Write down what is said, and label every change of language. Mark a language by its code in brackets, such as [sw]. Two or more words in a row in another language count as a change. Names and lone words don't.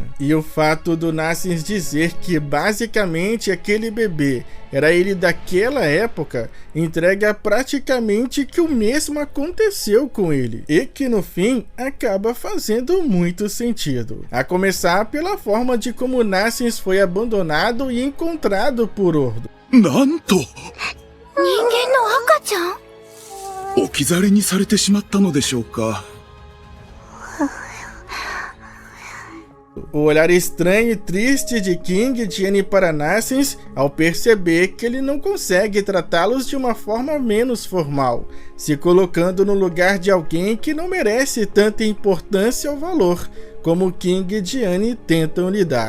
[pt] E o fato do Nassens dizer que basicamente aquele bebê era ele daquela época entrega praticamente que o mesmo aconteceu com ele, e que no fim acaba fazendo muito sentido, a começar pela forma de como Nassens foi abandonado e encontrado por Ordo. [ja] なんと！人間の赤ちゃん? 置き去りにされてしまったのでしょうか? [pt] O olhar estranho e triste de King e Diane para Nassens ao perceber que ele não consegue tratá-los de uma forma menos formal, se colocando no lugar de alguém que não merece tanta importância ou valor como King e Diane tentam lhe dar.